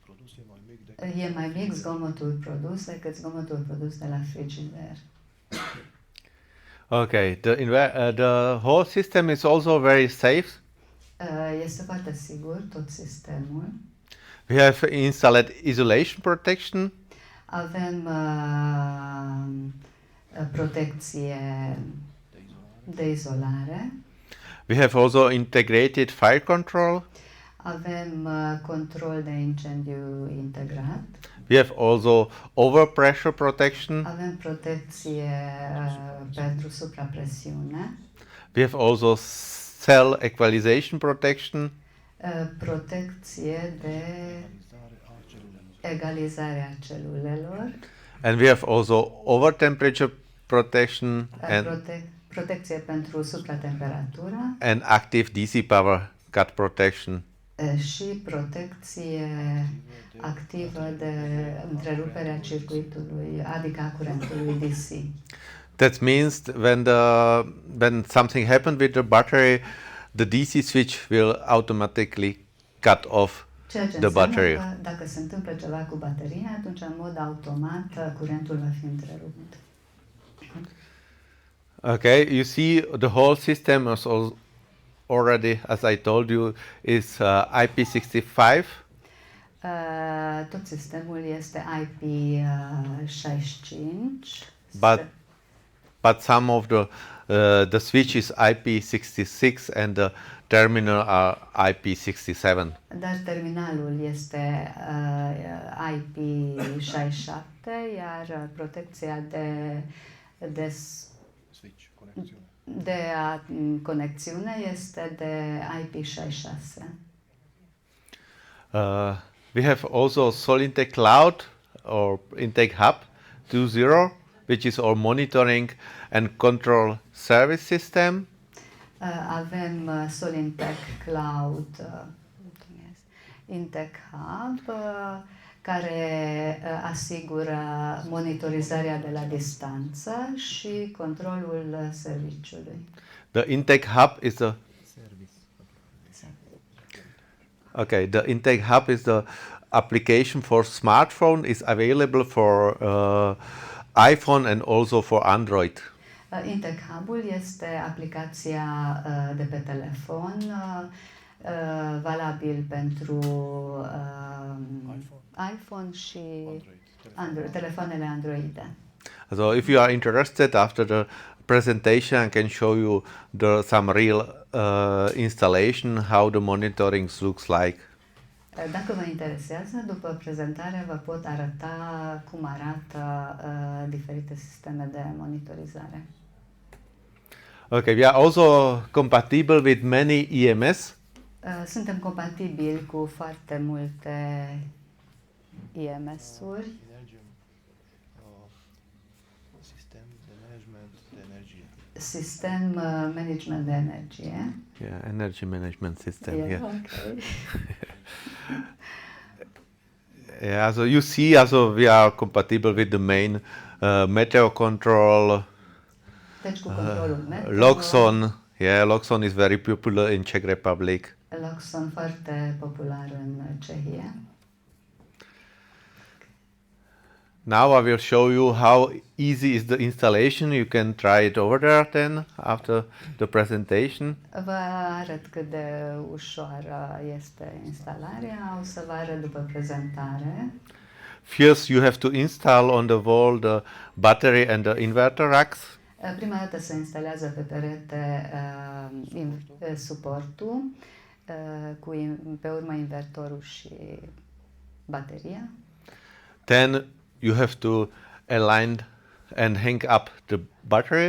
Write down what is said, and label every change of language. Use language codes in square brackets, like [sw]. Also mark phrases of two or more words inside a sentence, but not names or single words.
[ro] E mai mic zgomotul produs decât zgomotul produs de la frigider. [en] Okay, the whole system is also very safe. [ro] Este foarte sigur tot sistemul. [en] We have installed isolation protection. [ro] Avem protecție de izolare. [en] We have also integrated fire control. [ro] Avem control de incendiu integrat. [en] We have also overpressure protection. [ro] Avem protecție pentru suprapresiune. [en] We have also cell equalization protection. [ro] Protecție de egalizare a celulelor. [en] And we have also over temperature protection [ro] Protecție pentru supratemperatură. [en] and active DC power cut protection. [ro] Și protecție activă de întreruperea circuitului, adică a curentului DC. [en] That means when something happened with the battery, the DC switch will automatically cut off [ro] Ceea ce [en] the battery. [ro] înseamnă că dacă se întâmplă ceva cu bateria, atunci în mod automat curentul va fi întrerupt. [en] Okay, you see the whole system is already, as I told you, is IP65. [ro] Tot sistemul este IP65. [en] But some of the switch is IP66 and the terminal are IP67. [ro] Dar terminalul este IP67, iar protecția de conexiune este de IP66. [en] We have also SOLINTEG Cloud or IntegHub 2.0, which is our monitoring and control service system. [ro] Avem SOLINTEG Cloud, IntegHub, care asigură monitorizarea de la distanță și controlul serviciului. [en] The IntegHub is the the IntegHub is the application for smartphone. Is available for iPhone and also for Android. [ro] IntegHub-ul este aplicația de pe telefon, valabil pentru iPhone și telefoanele Android. [en] So if you are interested, after the presentation I can show you some real installation, how the monitoring looks like. [ro] Dacă vă interesează, după prezentare vă pot arăta cum arată diferite sisteme de monitorizare. [en] Okay, we are also compatible with many EMS. [ro] Suntem compatibili cu foarte multe EMS-uri. Sistem management de energie. [en] Yeah, energy management system. Yeah, Yeah. okay. Yeah, so you see, also we are compatible with the main meteo control. [ro] Deci cu controlul meteo. Loxon. [en] Yeah, Loxon is very popular in Czech Republic. [ro] Loxon foarte popular în Cehia. [en] Now I will show you how easy is the installation. You can try it over there then after the presentation. [ro] Vă arăt cât de ușoară este instalarea. O să vă arăt după prezentare. [en] First you have to install on the wall the battery and the inverter racks. [ro] Prima dată se instalează pe perete suportul, pe urmă invertorul și bateria. [en] Then you have to align and hang up the battery.